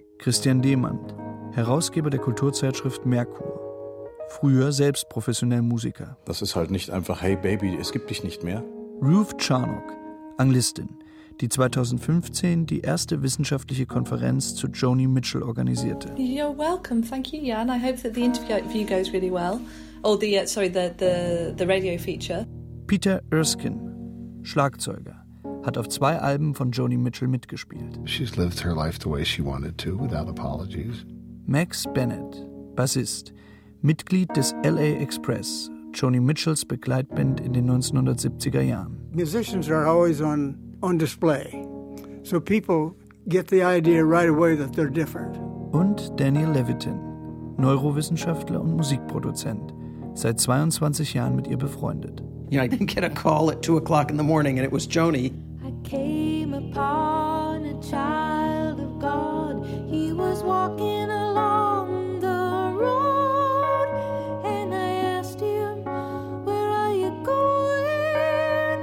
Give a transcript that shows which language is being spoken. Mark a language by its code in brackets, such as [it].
[de] Christian Demand, Herausgeber der Kulturzeitschrift Merkur. Früher selbst professionell Musiker. Das ist halt nicht einfach, [en] hey Baby, [de] es gibt dich nicht mehr. Ruth Charnock, Anglistin, die 2015 die erste wissenschaftliche Konferenz zu Joni Mitchell organisierte. [en] You're welcome, thank you, Jan. I hope that the interview goes really well. The radio feature. [de] Peter Erskine, Schlagzeuger, hat auf 2 Alben von Joni Mitchell mitgespielt. [en] She's lived her life the way she wanted to, without apologies. [de] Max Bennett, Bassist, Mitglied des LA Express, Joni Mitchells Begleitband in den 1970er Jahren. [en] Musicians are always on display. So people get the idea right away that they're different. [de] Und Daniel Levitin, Neurowissenschaftler und Musikproduzent, seit 22 Jahren mit ihr befreundet. [en] You know, I didn't get a call at 2 o'clock in the morning and it was Joni. I came upon a child of God. He was walking along the road and I asked him, where are you going?